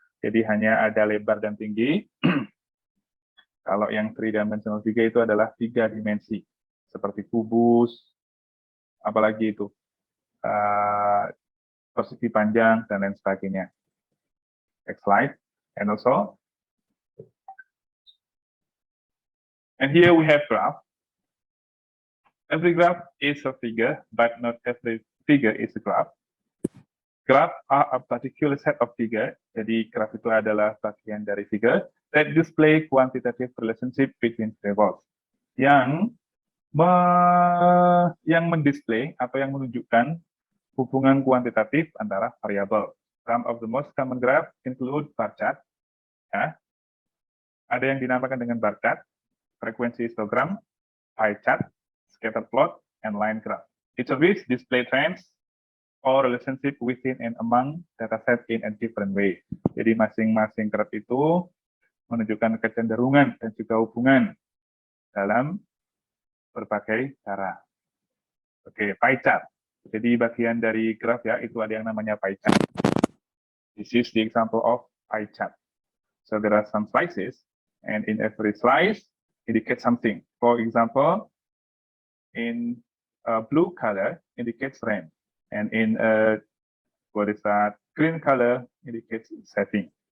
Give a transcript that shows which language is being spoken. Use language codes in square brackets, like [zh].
[id] Jadi hanya ada lebar dan tinggi. Kalau yang three-dimensional figure itu adalah tiga dimensi, seperti kubus, apalagi itu persegi panjang dan lain sebagainya. [en] Next slide. And also, and here we have graph. Every graph is a figure, but not every figure is a graph. Graph are a particular set of figure. [id] Jadi graph itu adalah bagian dari [en] figure that display quantitative relationship between variables. [id] Yang mendisplay atau yang menunjukkan hubungan kuantitatif antara variabel. [en] Some of the most common graph include bar chart. Ya. [id] Ada yang dinamakan dengan bar chart, frekuensi histogram, pie chart, scatter plot, and line graph. [en] Each of which display trends or relationship within and among dataset in a different way. [id] Jadi masing-masing graph itu menunjukkan kecenderungan dan juga hubungan dalam berbagai cara. Oke, pie chart. Jadi bagian dari graf ya, itu ada yang namanya pie chart. [en] This is the example of pie chart. So there are some slices, and in every slice indicates something. For example, in a blue color indicates rain, and in a green color indicates setting.